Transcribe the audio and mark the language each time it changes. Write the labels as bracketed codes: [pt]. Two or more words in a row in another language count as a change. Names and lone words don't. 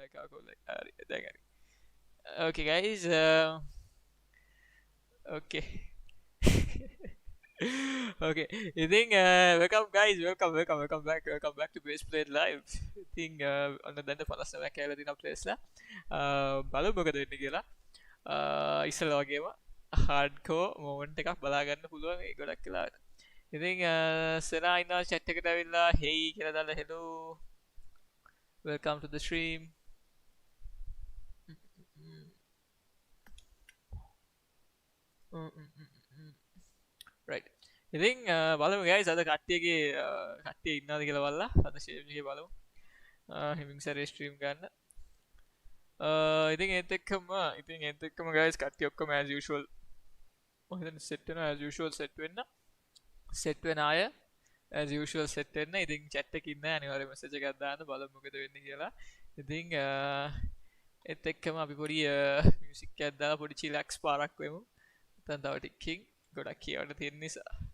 [si] කොල්ලෙක්. හරි දැන් හරි. [en] Okay guys, okay. Okay, ඉතින් welcome guys, welcome back to Baseplate live. [si] ඉතින් ඔන්න දැන් 59ක් කියලා තියෙනවා plays ලා. බලමු මොකද වෙන්නේ කියලා. ඉස්සෙල්ලා වගේම [en] hardcore moment [si] එකක් බලා ගන්න පුළුවන් ඒ ගොඩක් වෙලාවට. ඉතින් සෙනා ඉන්නවා chat එකට ඇවිල්ලා hey කියලා දාලා hello. [en] Welcome to the stream. Right. [si] ඉතින් බලමු guys අද කට්ටිය ඉන්නවද කියලා බලලා අද stream එකේ බලමු. හිමින් සැරේ stream ගන්න. ඉතින් ඒත් එක්කම guys කට්ටිය ඔක්කොම [en] as usual [si] මම හිතන්නේ set වෙනවා [en] as usual [si] set වෙන අය [en] as usual [si] set වෙන්න. ඉතින් chat එකේ ඉන්න අනිවාර්යයෙන් message එකක් දාන්න බලමු මොකද වෙන්නේ කියලා. ඉතින් ඒත් එක්කම අපි පොඩි music එකක් දාලා පොඩි chillax පාරක් වෙමු. නැත්නම් තව ටිකකින් ගොඩක් කියවන්න තියෙන නිසා.